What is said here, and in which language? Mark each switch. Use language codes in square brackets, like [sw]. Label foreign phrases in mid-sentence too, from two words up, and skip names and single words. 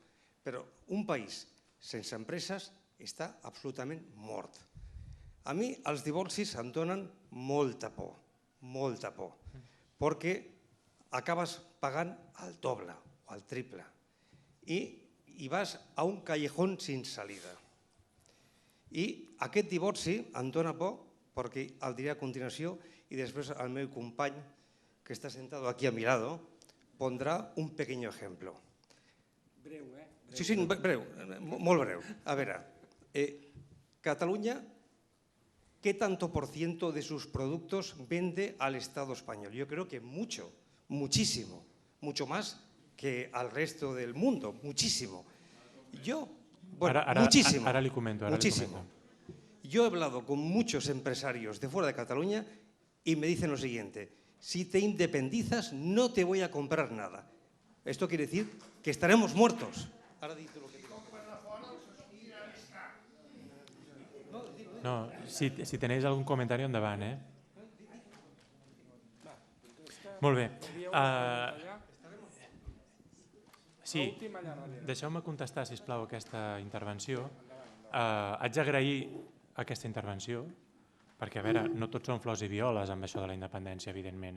[ca] Però un país sense empreses està absolutament mort. A mi els divorcis em donen molta por, perquè acabes pagant el doble o el triple. I i vas a un [es] callejón sin salida. [ca] I aquest divorci em dóna por, perquè el diré a continuació, i després el meu company, que està [es] sentado aquí a mi lado, [ca] pondrà [es] un pequeño ejemplo. [ca] Breu, eh? Sí, breu, molt breu. A veure, [es] Cataluña, ¿qué tanto por ciento de sus productos vende al Estado español? Yo creo que mucho, muchísimo, mucho más que al resto del mundo, muchísimo. Muchísimo. Ahora le comento. Muchísimo. Yo he hablado con muchos empresarios de fuera de Cataluña y me dicen lo siguiente: si te independizas no te voy a comprar nada. Esto quiere decir que estaremos muertos. Ahora di tú lo que digo. [ca] No, si tenéis algun comentari, endavant, Molt bé. Sí, deixeu-me contestar, sisplau, aquesta intervenció. Haig d'agrair aquesta intervenció, perquè, a veure, no tots són flors i violes amb això de la independència, evidentment.